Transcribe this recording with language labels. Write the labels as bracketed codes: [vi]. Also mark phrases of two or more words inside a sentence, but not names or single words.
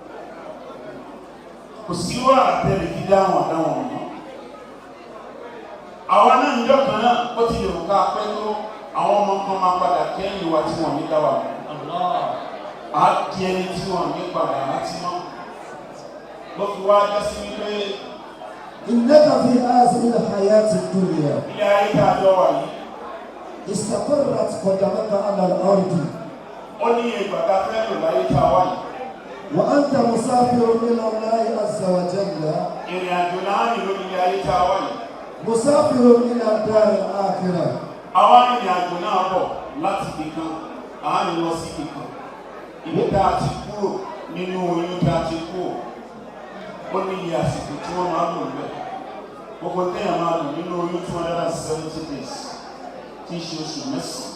[yo] Kò sí wàhálà tẹ́lẹ̀ fi dáhùn àdáhùn ọ̀nà. Àwa náà níjọ́ kan náà ó ti lè wò ká pẹ́ tó àwọn ọmọ kan máa padà kẹ́yìn wa tí wọ́n ní dá wa mọ̀. Á di ẹni tí wọ́n ní padà láti mọ́. Ló fi wá jẹ́ sí wípé [ar] إنك في هذه الحياة الدنيا [yo] ilé ayé tá a jọ wà yìí [ar] استقرت قدمك على الأرض [yo] ó ní ìgbà tá a fẹ́ lò láyé tá a wá yìí. [ar] وأنت مسافر إلى الله عز وجل [yo] Ìrìn àjò láàrin lórí ilé ayé tá a wá yìí. [ar] مسافر إلى الدار الآخرة [yo] Àwa ìrìn àjò náà bọ̀ láti ibì kan àárín lọ sí ibì kan. Ibi tá a ti kúrò nínú oyún tá a ti kúrò ó ní iye àsìkò tí wọ́n máa lò lẹ̀. Gbogbo téèyàn máa lò nínú oyún 270 days tí í ṣe oṣù mẹ́sàn-án.